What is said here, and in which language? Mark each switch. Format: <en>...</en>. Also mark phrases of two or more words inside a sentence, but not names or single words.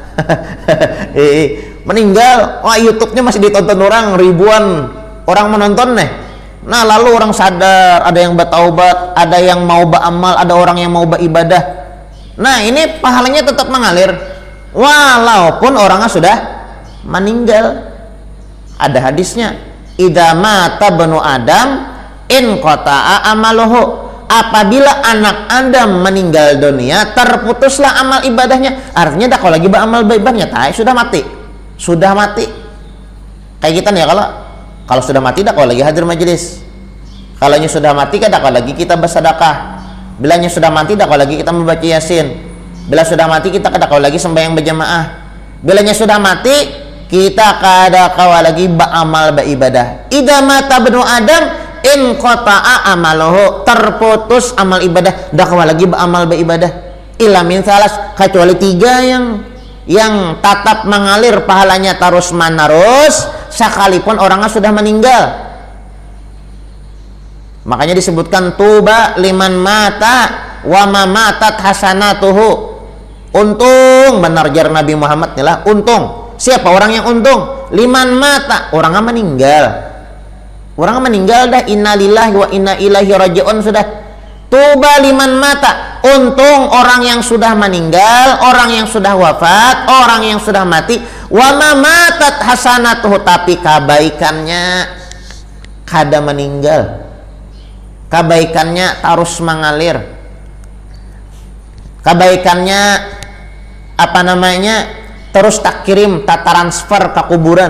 <id>Meninggal, wah YouTube-nya masih ditonton orang, ribuan orang menonton nih. Nah lalu orang sadar, ada yang bertaubat, ada yang mau beramal, ada orang yang mau beribadah. Nah ini pahalanya tetap mengalir walaupun orangnya sudah meninggal. Ada hadisnya,</id> <ar>إذا مات ابن آدم انقطع عمله,</ar> <id>apabila anak Adam meninggal dunia terputuslah amal ibadahnya.</id> <bjn>Artinya dah kalau lagi beramal ibadahnya sudah mati.</bjn> <id>Sudah mati.</id> <bjn>Kayak kita nih, kalau sudah mati dah kalau lagi hadir majelis. Kalaunya sudah mati kan dah kalau lagi kita bersedekah. Bilanya sudah mati dah kalau lagi kita membaca Yasin. Bila sudah mati kita kada kalau lagi sembahyang berjamaah. Bilanya sudah mati kita kada kawa lagi beramal beribadah.</bjn> <ar>إذا مات ابن آدم انقطع عمله,</ar> <bjn>terputus amal ibadah, dah kawa lagi beramal beribadah.</bjn> <ar>إلا من ثلاث,</ar> <id>kecuali 3 yang tatap mengalir pahalanya terus menerus sekalipun orangnya sudah meninggal. Makanya disebutkan</id> <ar>طوبى لمن مات وما ماتت حسناته.</ar> <bjn>Untung benar jar Nabi Muhammad nih lah, untung.</bjn> <id>Siapa orang yang untung?</id> <ar>لمن مات,</ar> <id>orangnya meninggal.</id> <bjn>Orangnya meninggal dah,</bjn> <ar>إنا لله وإنا إليه راجعون</ar> <bjn>sudah.</bjn> <ar>طوبى لمن مات,</ar> <id>untung orang yang sudah meninggal, orang yang sudah wafat, orang yang sudah mati.</id> <ar>وما ماتت حسناته,</ar> <bjn>tapi kebaikannya kada meninggal.</bjn> <id>Kebaikannya terus mengalir. Kebaikannya terus tak kirim, tak transfer ke kuburan.</id>